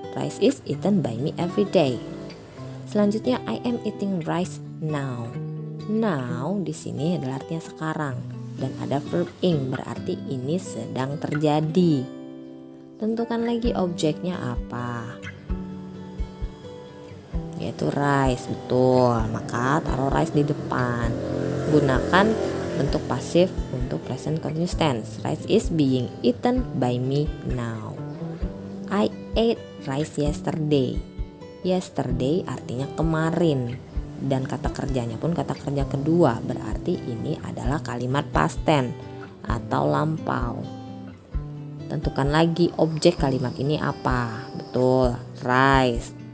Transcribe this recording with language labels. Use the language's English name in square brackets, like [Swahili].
[English] Rice is eaten by me every day. [Indonesian] Selanjutnya [English] I am eating rice now. [Indonesian] Now di sini adalah artinya sekarang, dan ada verb ing, berarti ini sedang terjadi. Tentukan lagi objeknya apa, yaitu rice. Betul, maka taruh rice di depan. Gunakan bentuk pasif untuk present continuous tense. [English] Rice is being eaten by me now. I ate rice yesterday. [Indonesian] Yesterday artinya kemarin, dan kata kerjanya pun kata kerja kedua, berarti ini adalah kalimat past tense atau lampau. Tentukan lagi objek kalimat ini apa. Betul, rice.